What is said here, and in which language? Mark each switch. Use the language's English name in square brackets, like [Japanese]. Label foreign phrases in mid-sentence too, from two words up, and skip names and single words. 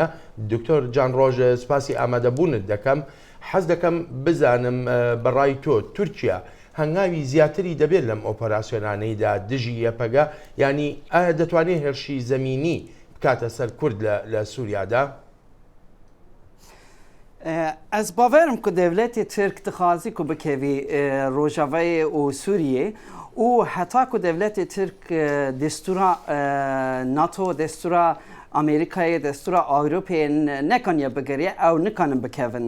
[Central Kurdish] دکتۆر جان ڕۆژ سپاسی ئامادەبوونت دەکەم. حەز دەکەم بزانم بەڕای تۆ تورکیا هەنگاوی زیاتری دەبێت لەم ئۆپەراسیۆنانەیدا دژی یەپەگە ینی ئایا دەتوانێت هێرشی زەمینی بکاتە سەر کورد لە سووریادا؟ [Kurdish] Ez baverim ku devletê Tirk dixwazi ku bikevî Rojavayê û Sûriyê û heta ku devletê Tirk destûra NATO, destûra Amerîkayê, destûra Awropayê nekaniye bigiriye ew nikanin bikevin.